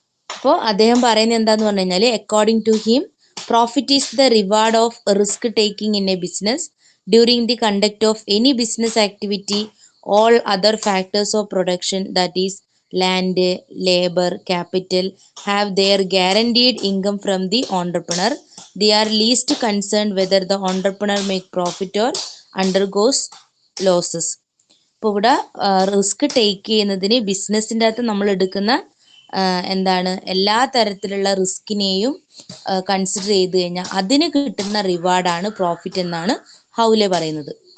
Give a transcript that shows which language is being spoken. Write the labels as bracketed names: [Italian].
[Malayalam] അപ്പോൾ അദ്ദേഹം പറയുന്നത് എന്താന്ന് പറഞ്ഞു കഴിഞ്ഞാൽ, [English] According to him profit is the reward of risk taking in a business during the conduct of any business activity. All other factors of production, that is land, labour, capital, have their guaranteed income from the entrepreneur. They are least concerned whether the entrepreneur make profit or undergoes losses. [Malayalam] ഇപ്പോൾ ഇവിടെ risk take ചെയ്യുന്നതിന് ബിസിനസ്സിൻ്റെ അകത്ത് നമ്മൾ എടുക്കുന്ന എന്താണ് എല്ലാ തരത്തിലുള്ള റിസ്കിനെയും കൺസിഡർ ചെയ്ത് കഴിഞ്ഞാൽ അതിന് കിട്ടുന്ന റിവാർഡാണ് പ്രോഫിറ്റ് എന്നാണ് ഹൗലെ പറയുന്നത്.